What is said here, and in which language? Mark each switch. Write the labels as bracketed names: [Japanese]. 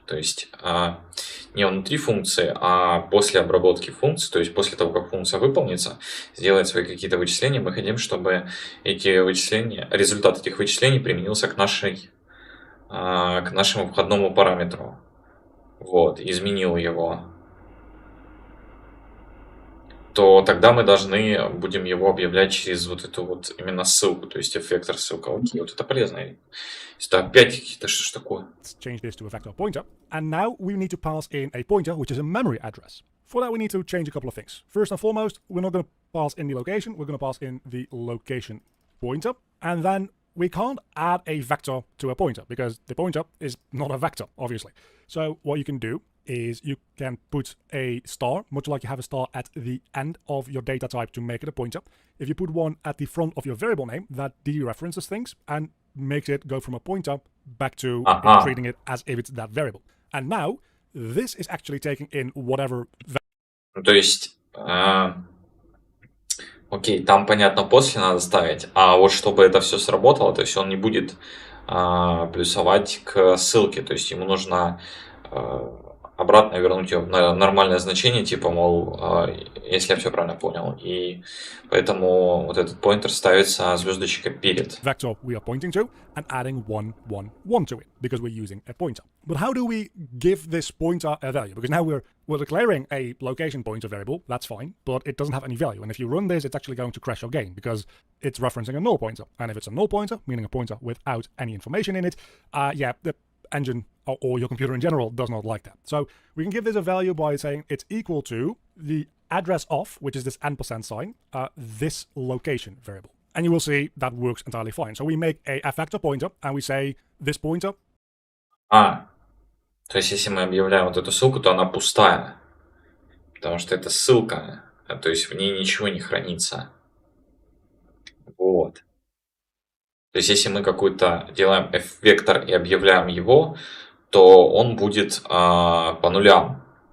[Russian] То есть не внутри функции, а после обработки функции, то есть после того, как функция выполнится, сделает свои какие-то вычисления, мы хотим, чтобы эти вычисления, результат этих вычислений применился к нашему входному параметру. Вот, изменил его. То тогда мы должны будем его объявлять через вот эту вот именно ссылку, то есть f-вектор ссылка. Окей, вот это полезно. Это опять какие-то, что ж такое? [English] Let's change this to a vector pointer, and now we need to pass in a pointer, which is a memory address. For that, we need to change a couple of things. First and foremost, we're not going to pass in the location, we're going to pass in the location pointer, and then we can't add a vector to a pointer, because the pointer is not a vector, obviously. So what you can do is you can put a star, much like you have a star at the end of your data type to make it a pointer. If you put one at the front of your variable name, that dereferences things and makes it go from a pointer back to treating it as if it's that variable. And now, this is actually taking in whatever... [Russian] То есть, окей, там, понятно, после надо ставить, а вот чтобы это все сработало, то есть он не будет плюсовать к ссылке, то есть ему нужно обратно вернуть ее на нормальное значение, типа, мол, если я все правильно понял. И поэтому вот этот поинтер ставится звездочка перед. [English] Vector we are pointing to and adding 1, 1, 1 to it because we're using a pointer. But how do we give this pointer a value? Because now we're declaring a location pointer variable, that's fine, but it doesn't have any value. And if you run this, it's actually going to crash your game because it's referencing a null pointer. And if it's a null pointer, meaning a pointer without any information in it, the engine or your computer in general does not like that. So we can give this a value by saying it's equal to the address of, which is this ampersand sign, this location variable. And you will see that works entirely fine. So we make a f-vector pointer and we say this pointer. [Russian] То есть если мы объявляем вот эту ссылку, то она пустая, потому что это ссылка, то есть в ней ничего не хранится. Вот. То есть если мы какой-то делаем f-вектор и объявляем его, то он будет по нулям.